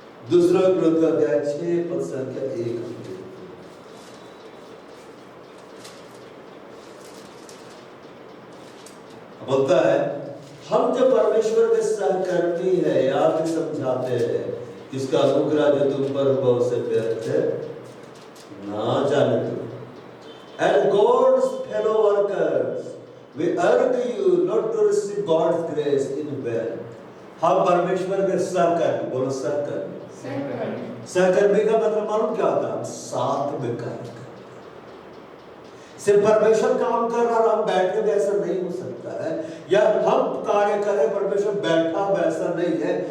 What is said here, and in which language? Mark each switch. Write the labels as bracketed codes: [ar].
[hi] दूसरा ग्रंथ अध्याय 6 पद संख्या 1 बोलता है हम जो परमेश्वर के सहकर्मी है, याद समझाते हैं कि इसका अनुग्रह जो तुम पर हुआ उसे व्यर्थ है ना जाने दो। [en] as God's fellow workers, we urge you not to receive God's grace in vain. [hi] हम परमेश्वर के सहकर्मी, बोलो सहकर्मी। सहकर्मी का मतलब मालूम क्या होता है? साथ में कार्य करना। सिर्फ परमेश्वर काम कर रहा और हम बैठ के ऐसा नहीं हो सकता है, या हम कार्य करें परमेश्वर बैठा वैसा नहीं है।